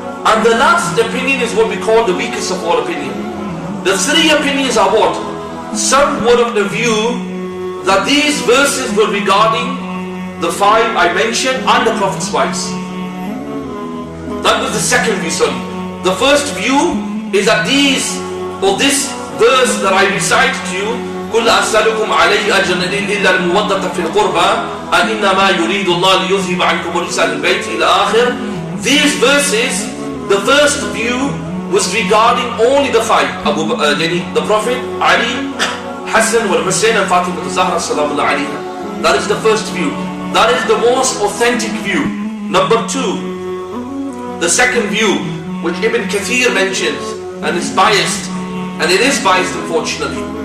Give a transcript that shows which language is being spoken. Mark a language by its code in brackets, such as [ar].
[en] And the last opinion is what we call the weakest of all opinion. The 3 opinions are what? Some were of the view that these verses were regarding the 5 I mentioned and the Prophet's wives. That was the second view, sorry. The first view is that this verse that I recite to you, [ar] قُلْ أَسْأَلُكُمْ عَلَيْهِ أَجْرًا إِلَّا الْمُوَدَّةَ فِي الْقُرْبَى إِنَّمَا يُرِيدُ اللَّهُ لِيُذْهِبَ عَنْكُمُ الرِّجْسَ أَهْلَ الْبَيْتِ إِلَى آخِرِ. [en] These verses, the first view was regarding only the 5, the Prophet, Ali, Hassan wal Hussain and Fatima al-Zahra sallallahu alayha. That is the first view. That is the most authentic view. Number 2, the second view, which Ibn Kathir mentions, and is biased, and it is biased unfortunately.